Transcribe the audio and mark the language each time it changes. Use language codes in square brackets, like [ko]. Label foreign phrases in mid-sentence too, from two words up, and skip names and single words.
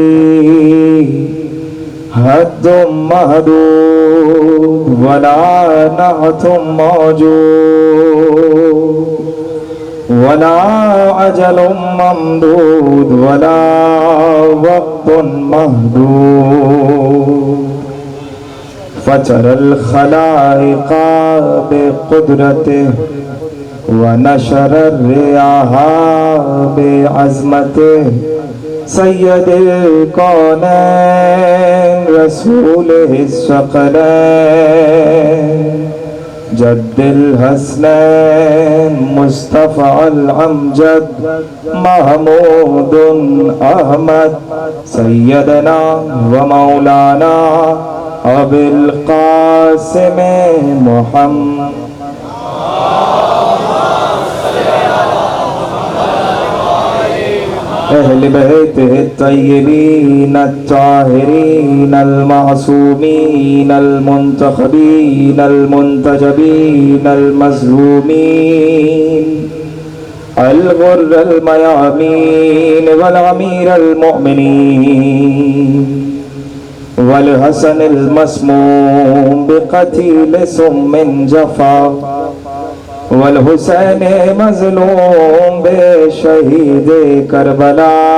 [ar] حد محدود ولا نعت موجود ولا عجل ممدود ولا وقت محدود فجر الخلائق بقدرته ونشر الرياح بعظمته سید الکونین رسول الثقلین جد الحسنین مصطفی الامجد محمود احمد سیدنا و مولانا ابی القاسم محمد اہل بیت الطیبین الطاہرین المعصومین المنتخبین المنتجبین المظلومین الغر المیامین والامیر المؤمنین والحسن المسموم بقتیل سم جفا والحسین مظلوم بے شہید کربلا